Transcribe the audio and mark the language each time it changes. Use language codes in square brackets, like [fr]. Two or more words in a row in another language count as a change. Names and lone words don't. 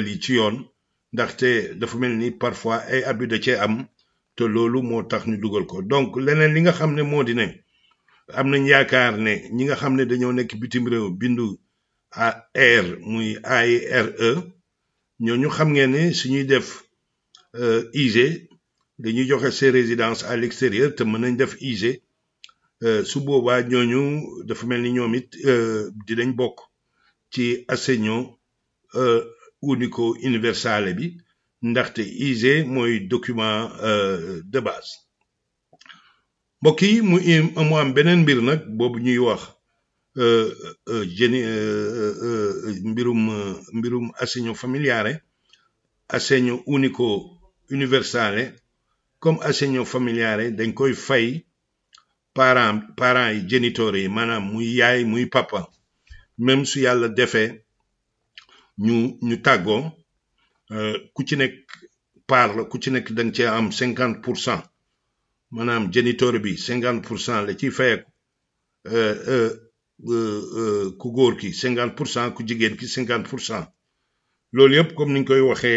[wo] ci yoon ndaxte dafa mel ni parfois ay abus da cee am te loolu moo tax ñu dugal ko donc leneen li nga xam ne moo di ne am nañ yaakaar ne ñi nga xam ne dañoo nekk bitim réew bindu AR muy AIRE ñooñu xam ngeen ne suñuy def IG dañuy joxe [fr] ces résidences à l'extérieur [wo] te mën nañ def IG su boobaa ñooñu dafa mel ni ñoom it dinañ bokk ci [it] assegno unico universale [wo] bi ndaxte IG mooy [fr] document de base [wo] mbokk yi mu am beneen mbir nag boobu ñuy wax mbirum [it] assegno familiare assegno unico universale [wo] comme [it] assegno familiare [wo] dañ koy fay parents yi genitori yi maanaam muy yaay muy papa même su yàlla defee ñu tàggoo ku ci nekk part la ku ci nekk da nga cee am 50% maanaam genitori bi 50% la ciy fayeeku ku góor ki 50% ku jigéen ki 50% loolu yëpp comme ni ñu koy waxee